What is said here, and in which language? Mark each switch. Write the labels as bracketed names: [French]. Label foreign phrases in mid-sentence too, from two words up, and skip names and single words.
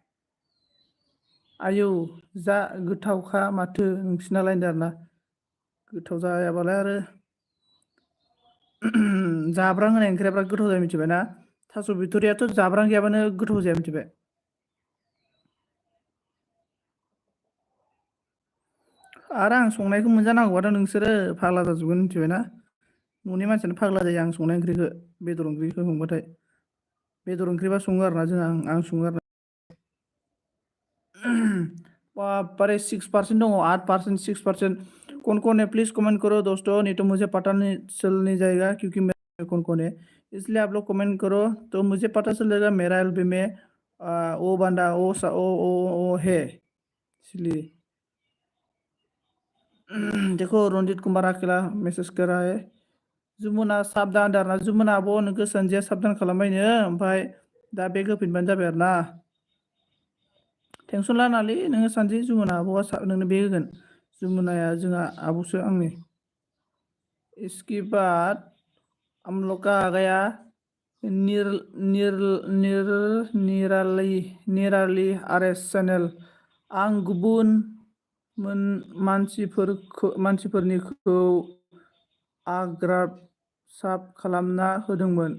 [Bodo] आयौ जा गोथावखा माथो नोंसिनालाय होनदों आरोना गोथाव जायाबालाय आरो जाब्रां होनाय ओंख्रिया बिराद गोथाव जायो मिथिबाय ना थास' बिथ'रियाथ' जाब्रां गैयाबानो गोथाव जाया मिथिबाय आरो आं संनायखौ मोनजानांगौबाथ' नोंसोरो फाग्ला जाजोबगोन मिथिबाय ना न'नि मानसियानो फाग्ला जायो आं संनाय ओंख्रिखौ बेदर ओंख्रिखौ संबाथाय बेदर ओंख्रिबा सङो आरोना जोंहा आं सङो आरो [Hindi] बापरे 6% दङ 8% 6% कौन है प्लीज कमेंट करो दोस्तों नहीं तो मुझे पता नहीं चलने जाएगा क्योंकि मैं कौन है इसलिए आप लोग कमेंट करो तो मुझे पता चल जाएगा मेरा एलबी में वो बंदा वो है इसलिए देखो रंजित कुमार अकेला मैसेज कर रहा है [Bodo] जुमुना साबधान दारना जुमुना आब' नोंखौ सानजिया साबधान खालामबायनो ओमफ्राय दा बेग होफिनबानो जाबाय आरो ना टेंसन लानाङालै नोङो सानजि जुमुना आब'आ नोंनो बेग होगोन जुमुनाया जोंहा आब'सो आंनि [Hindi] इसके बाद हम लोग का आ गया [Bodo] निर निर निर निराली आर एस चेनेल आं गुबुन मानसिफोरनिखौ आग्राब साब खालामना होदोंमोन